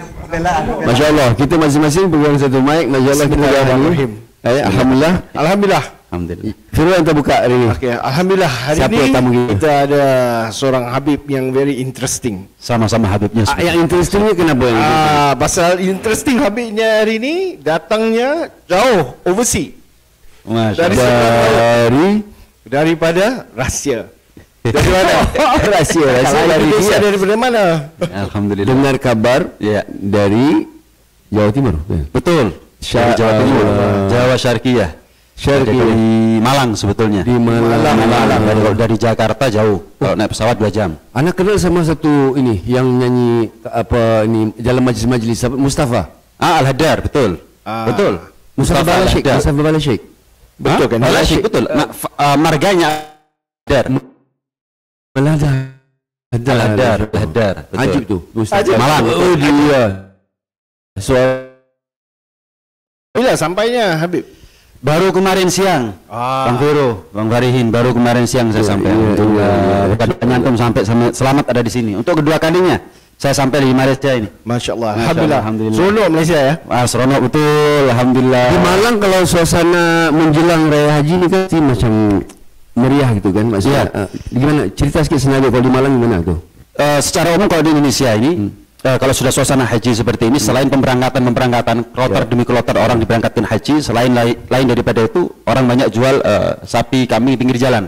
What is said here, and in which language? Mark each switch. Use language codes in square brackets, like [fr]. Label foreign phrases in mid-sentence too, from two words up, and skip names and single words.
[ar] Masya Allah, [ms] kita masing-masing pegang satu mic. [ar] Masya Allah, [ms] kita [ar] Bismillahirrahmanirrahim. [ms] Alhamdulillah. Alhamdulillah. Alhamdulillah. Firman yang terbuka hari ini. Okay, Alhamdulillah hari Siapa ini tamu kita? kita ada seorang Habib yang [en] very interesting. [ms] Sama-sama Habibnya. Yang interestingnya kenapa? Pasal interesting Habibnya hari ini datangnya jauh overseas. Masya Dari Allah. daripada Rusia. Dari mana? Rahsia dari Indonesia dia. daripada mana? Alhamdulillah. Dengar kabar Ya, dari Jawa Timur. betul. Dari Jawa Timur, Jawa Syarqiyah. Dari Malang sebetulnya. Di Malang. Dari Jakarta jauh. Kalau naik pesawat 2 jam. Anak kenal sama satu ini yang nyanyi apa ini dalam majlis Mustafa. Al-Haddar, betul. Betul. Mustafa Balasyik. Mustafa Balasyik. Betul kan? Balasyik, betul. Marganya Haddar. Al-Haddar. Ajib tu. Ajib. Malang. Oh dia. Soal Bila sampainya Habib? [id] Baru kemarin siang, Bang Vero, Bang Farihin, baru kemarin siang saya sampai. Bukan penyantum sampai selamat ada di sini. Untuk kedua kalinya saya sampai di Malaysia ini. [ar] Masya Allah. [ms] Alhamdulillah. Seronok Malaysia ya? Seronok betul, alhamdulillah. di Malang kalau suasana menjelang raya haji ni kan macam meriah gitu kan maksudnya. Gimana cerita sikit senario kalau di Malang gimana tuh? [id] Secara umum kalau di Indonesia ini kalau sudah suasana haji seperti ini, selain pemberangkatan kloter demi kloter orang diberangkatkan haji, selain lain daripada itu orang banyak jual sapi kambing pinggir jalan.